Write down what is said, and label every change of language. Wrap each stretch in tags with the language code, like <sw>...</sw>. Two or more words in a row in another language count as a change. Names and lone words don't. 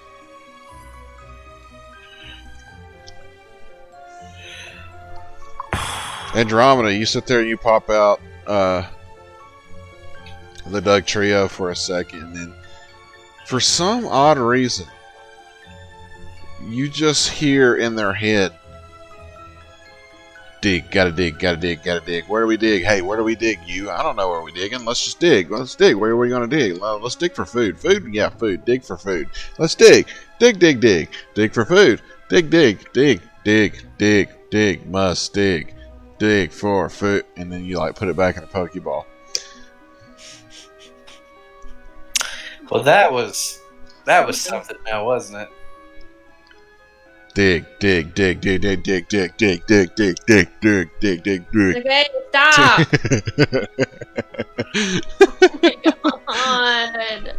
<en>Andromeda, you sit there, you pop out the Doug Trio for a second, and then for some odd reason, you just hear in their head, dig, gotta dig, gotta dig, gotta dig. Where do we dig? Hey, where do we dig? You? I don't know where we digging. Let's just dig. Let's dig. Where are we gonna dig? Let's dig for food. Food? Yeah, food. Dig for food. Let's dig. Dig, dig, dig. Dig for food. Dig, dig, dig, dig, dig, dig. Must dig. Dig for food. And then you like put it back in a Pokeball. Well, that was something now, wasn't it? Dig, dig, dig, dig, dig, dig, dig, dig, dig, dig, dig, dig, dig, dig, dig. Okay, stop! Oh my god.</en>